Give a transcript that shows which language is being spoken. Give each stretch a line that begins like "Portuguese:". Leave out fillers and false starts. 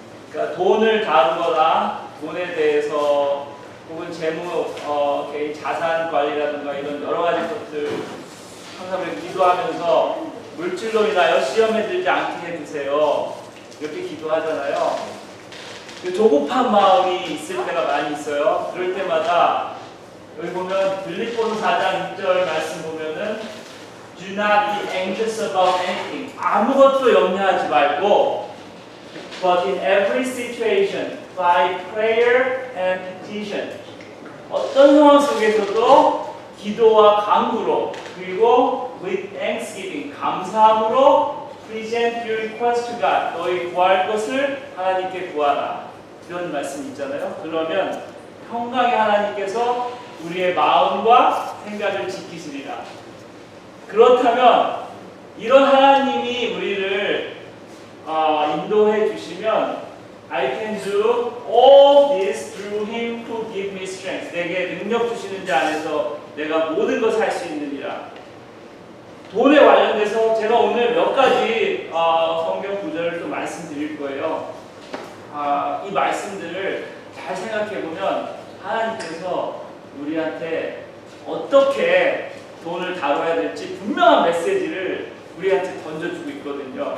Korean: 그러니까 돈을 다루거나 돈에 대해서 혹은 재무, 개인 자산 관리라든가 이런 여러 가지 것들 항상 우리 기도하면서 물질로 인하여 시험에 들지 않게 해주세요. 이렇게 기도하잖아요. 조급한 마음이 있을 때가 많이 있어요. 그럴 때마다 여기 보면 빌립보서 4장 6절 말씀 보면은
English: Do not be anxious about anything.
Korean: 아무것도 염려하지 말고
English: But in every situation, by prayer and petition.
Korean: 어떤 상황 속에서도 기도와 간구로, 그리고
English: with thanksgiving,
Korean: 감사함으로
English: present your request to God.
Korean: 너희 구할 것을 하나님께 구하라. 이런 말씀 있잖아요. 그러면 평강의 하나님께서 우리의 마음과 생각을 지키시리라. 그렇다면 이런 하나님이 우리를 인도해 주시면
English: I can do all this through Him who give me strength.
Korean: 내게 능력 주시는 자 안에서 내가 모든 것을 할 수 있느니라. 돈에 관련돼서 제가 오늘 몇 가지 성경 구절을 또 말씀드릴 거예요. 이 말씀들을 잘 생각해 보면 하나님께서 우리한테 어떻게 돈을 다뤄야 될지 분명한 메시지를 우리한테 던져주고 있거든요.